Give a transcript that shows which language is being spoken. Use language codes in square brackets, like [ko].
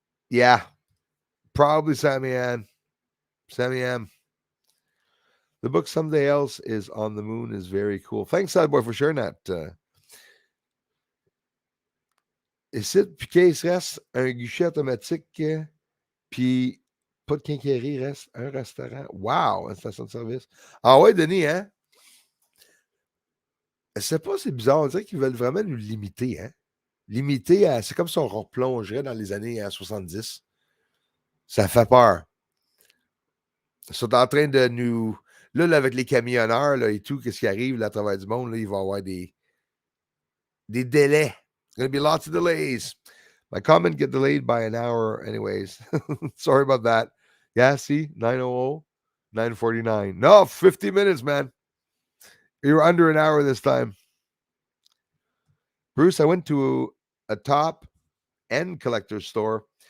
[en] Yeah, probably Sammy Ann. Sammy M. The book Someday Else is on the Moon is very cool. Thanks, Sideboy, for sharing that. [fr] Ici, puis qu'il reste un guichet automatique, puis pas de quincaillerie, reste un restaurant. Wow, une station de service. Ah ouais, Denis, hein? Je sais pas, c'est bizarre. On dirait qu'ils veulent vraiment nous limiter, hein? Limiter à. C'est comme si on replongerait dans les années 70. Ça fait peur. Ils sont en train de nous. Là, avec les camionneurs là, et tout, qu'est-ce qui arrive là, à travers du monde, là, il va y avoir des délais. [en] Going to be lots of delays. My comment get delayed by an hour anyways. Sorry about that. Yeah, see? 9:00, 9:49. No, 50 minutes, man. You're under an hour this time. Bruce, I went to a top end collector store.